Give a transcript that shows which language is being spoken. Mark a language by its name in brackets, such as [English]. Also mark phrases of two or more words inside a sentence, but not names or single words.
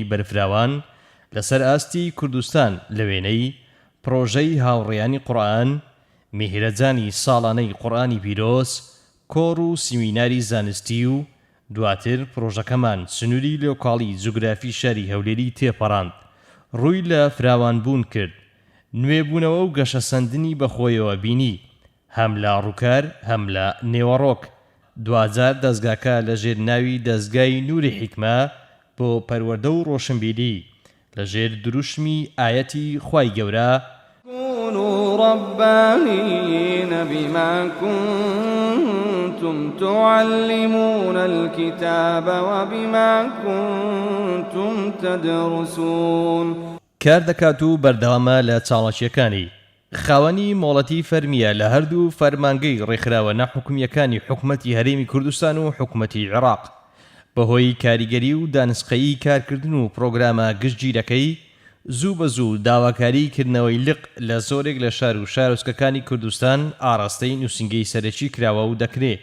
[Central Kurdish] بەرفراوان لەسەر ئاستی کوردستان لە وێنەی پرۆژەی هاوڕێیانی قورئان، میهرەجانی ساڵانەی قورئانی پیرۆز، کۆڕ و سیمیناری زانستی و دواتر پرۆژەکەمان سنووری لۆکاڵی جوگرافی شاری هەولێری تێپەڕاند، ڕووی لە فراوانبوون کرد، نوێبوونەوە و گەشەسەندنی بەخۆیەوە بینی، هەم لە ڕووکار هەم لە نێوەڕۆک. دوجار دەستگاکە لە ژێر ناوی دەستگای نووری حیکمە بۆ پەروەردە و ڕۆشنبیری لە ژێر دروشمی ئایەتی خوای گەورە [Arabic] كونوا ربانيين بما كنتم تعلمون الكتاب وبما كنتم تدرسون [Central Kurdish] کار دەکات و بەردەوامە لە چاڵەکیەکانی. خاوەنی مۆڵەتی فەرمیە لە هەردوو فەرمانگەی ڕێکخراوە نەحکومیەکانی حکومەتی هەرێمی کوردستان و حکومەتی عێراق بەهۆی کاریگەری و دانسقەیی کارکردن و پرۆگرامە گشتگیرەکەی زوو بە زوو داواکاری کردنەوەی لق لە زۆرێک لە شار و شارۆچکەکانی کوردستان ئاڕاستەی نووسنگەی سەرەکی کراوە و دەکرێت.